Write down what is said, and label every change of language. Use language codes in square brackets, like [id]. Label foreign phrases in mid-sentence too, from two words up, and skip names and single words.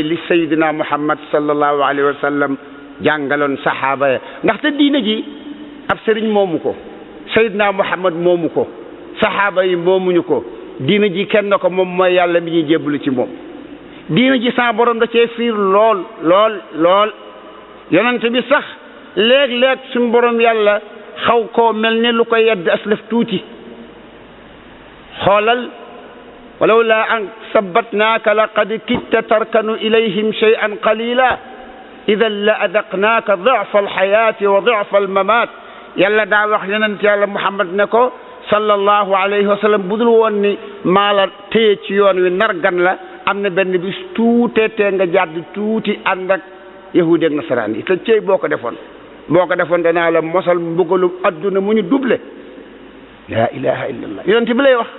[wo] li sayyidina muhammad [ar] صلى الله عليه وسلم [wo] jàngaloon saxaaba ya ndaxte diine ji ab sëriñ moomu ko sayyidina muhammad moomu ko saxaaba yi moomuñu ko diine ji kenn ko moom mooy yàlla mi ñuy jébbalu ci moom diine ji sa borom da cee fiir lool yonent bi sax léeg-léeg suñu borom yàlla xaw koo mel ne lu koy yedd aslaf tuuti [ar] xoolal ولولا أن ثبتناك لقد كدت تركن إليهم شيئا قليلا إذا لأذقناك ضعف الحياة وضعف الممات [wo] yàlla daa wax yonent yàlla Muhammad ne ko [ar] صلى الله عليه وسلم [wo] budul woon ni maa la téye ci yoon wi nar gan la am na benn bis tuutee tee nga jàdd tuuti ànd ak yahudi ak nasaraan yi te cey boo ko defoon danaa la mosal mbugalum adduna mu ñu doublé la [ar] إله إلا الله [wo] yonent bi lay wax.